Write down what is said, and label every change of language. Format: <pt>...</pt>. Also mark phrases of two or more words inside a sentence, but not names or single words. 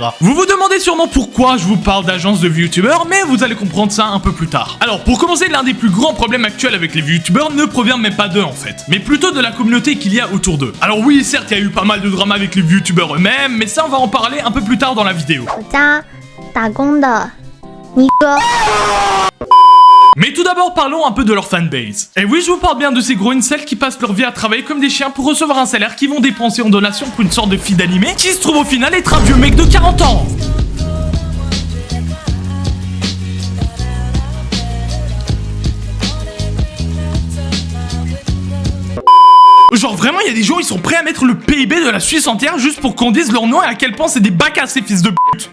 <fr>Vous vous demandez sûrement pourquoi je vous parle d'agences de VTubers, mais vous allez comprendre ça un peu plus tard. Alors pour commencer, l'un des plus grands problèmes actuels avec les VTubers ne provient même pas d'eux en fait, mais plutôt de la communauté qu'il y a autour d'eux. Alors oui, certes, il y a eu pas mal de drama avec les VTubers eux-mêmes, mais ça on va en parler un peu plus tard dans la vidéo.</fr> <zh>我家打工的尼哥。</zh> <fr>Mais tout d'abord, parlons un peu de leur fanbase. Et oui, je vous parle bien de ces gros incels qui passent leur vie à travailler comme des chiens pour recevoir un salaire qu'ils vont dépenser en donation pour une sorte de fille d'animé qui se trouve au final être un vieux mec de 40 ans. Genre vraiment, il y a des gens, ils sont prêts à mettre le PIB de la Suisse entière juste pour qu'on dise leur nom et à quel point c'est des bacs à ces fils de pute.</fr>